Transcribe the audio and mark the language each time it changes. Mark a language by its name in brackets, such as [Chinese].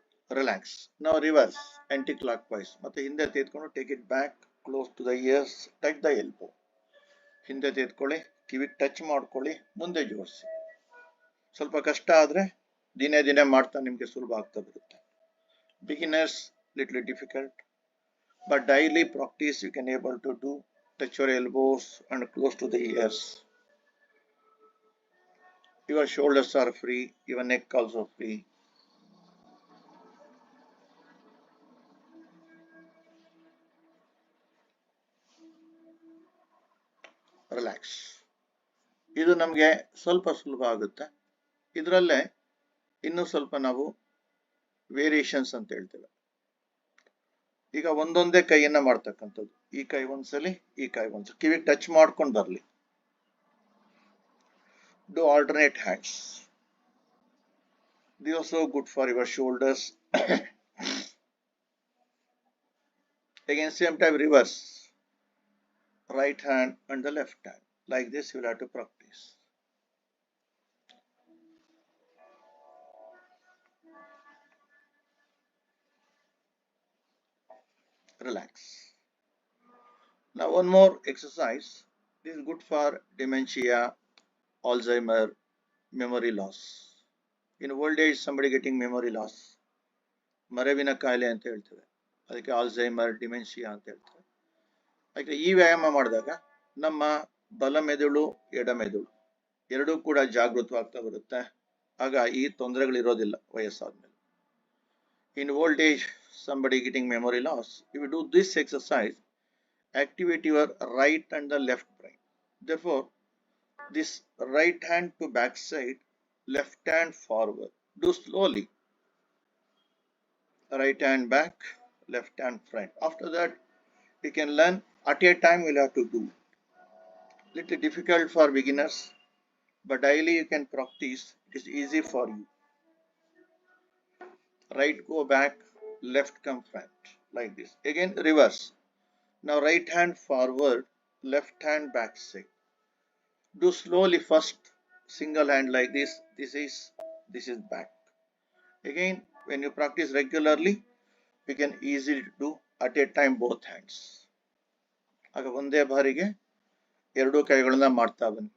[English] Relax. Now reverse, anti-clockwise. [Kannada] ಮತ್ತೆ ಹಿಂದೆ ತೆಗೆದುಕೊಂಡು [English] take it back, close to the ears, touch the elbow. [Kannada] ಹಿಂದೆ ತೆಗೆದುಕೊಳ್ಳಿ, ಕಿವಿಗೆ ಟಚ್ ಮಾಡ್ಕೊಳ್ಳಿ, ಮುಂದೆ ಜೋಡಿಸಿ. ಸ್ವಲ್ಪ ಕಷ್ಟ ಆದರೆ ದಿನೇ ದಿನೇ ಮಾಡ್ತಾ ನಿಮಗೆ ಸುಲಭ ಆಗ್ತಾ ಬರುತ್ತೆ. [English] Beginners little difficult, but daily practice you can able to do. Touch your elbows and close to the ears. Your shoulders are free, your neck also free. [Kannada] Relax. ಇದು ನಮಗೆ ಸ್ವಲ್ಪ ಸುಲಭ ಆಗುತ್ತೆ. ಇದರಲ್ಲೇ ಇನ್ನೂ ಸ್ವಲ್ಪ ನಾವು ವೇರಿಯೇಷನ್ಸ್ ಅಂತ ಹೇಳ್ತೇವೆ. ಈಗ ಒಂದೊಂದೇ ಕೈಯನ್ನ ಮಾಡ್ತಕ್ಕಂಥದ್ದು. ಈ ಕೈ ಒಂದ್ಸಲಿ, ಈ ಕೈ ಒಂದ್ಸಲಿ, ಕಿವಿಗೆ ಟಚ್ ಮಾಡ್ಕೊಂಡು ಬರ್ಲಿ. [English] Do alternate hands. This is also good for your shoulders. Again, same time reverse. Right hand and the left hand. Like this you will have to practice. Relax. Now one more exercise. This is good for dementia, Alzheimer, memory loss. In old age somebody getting memory loss. [Kannada] ಮರೆವಿನ ಕಾಯಿಲೆ ಅಂತ ಹೇಳ್ತೇವೆ. ಅದಕ್ಕೆ Alzheimer, dementia ಅಂತ ಹೇಳ್ತೇವೆ. ಅದಕ್ಕೆ ಈ ವ್ಯಾಯಾಮ ಮಾಡಿದಾಗ ನಮ್ಮ ಬಲ ಮೆದುಳು, ಎಡ ಮೆದುಳು ಎರಡೂ ಕೂಡ ಜಾಗೃತವಾಗ್ತಾ ಬರುತ್ತೆ. ಆಗ ಈ ತೊಂದರೆಗಳಿರೋದಿಲ್ಲ ವಯಸ್ಸಾದ್ಮೇಲೆ. [English] In old age, somebody getting memory loss, if you do this exercise, activate your right and the left brain. Therefore, this right hand to back side, left hand forward. Do slowly. Right hand back, left hand front. After that, you can learn at a time. We'll have to do. Little difficult for beginners, but daily you can practice. It is easy for you. Right go back, left come front, like this. Again reverse. Now right hand forward, left hand back side. Do slowly first, single hand like this. This is back. Again, when you practice regularly, you can easily do at a time both hands. [Kannada] ಆಗ ಒಂದೇ ಬಾರಿಗೆ ಎರಡೂ ಕೈಗಳನ್ನ ಮಾಡ್ತಾ ಬನ್ನಿ.